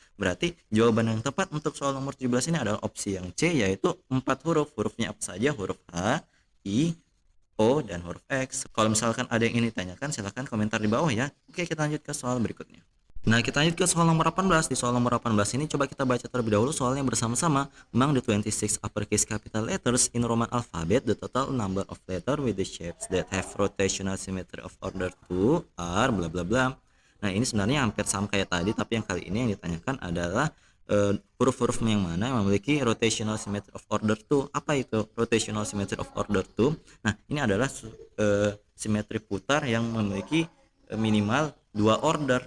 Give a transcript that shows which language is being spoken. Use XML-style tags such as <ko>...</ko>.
<id>Berarti jawaban yang tepat untuk soal nomor 17 ini adalah opsi yang C, yaitu 4 huruf. Hurufnya apa saja? Huruf H, I, O, dan huruf X. Kalau misalkan ada yang ingin ditanyakan, silahkan komentar di bawah ya. Oke, kita lanjut ke soal berikutnya. Nah, kita lanjut ke soal nomor 18. Di soal nomor 18 ini coba kita baca terlebih dahulu soalnya bersama-sama.</id> <en>Among the 26 uppercase capital letters in Roman alphabet, the total number of letters with the shapes that have rotational symmetry of order 2 are bla bla bla.</en> <id>Nah, ini sebenarnya hampir sama kayak tadi, tapi yang kali ini yang ditanyakan adalah huruf-huruf yang mana yang memiliki rotational symmetry of order 2. Apa itu rotational symmetry of order 2? Nah, ini adalah simetri putar yang memiliki minimal dua order.</id>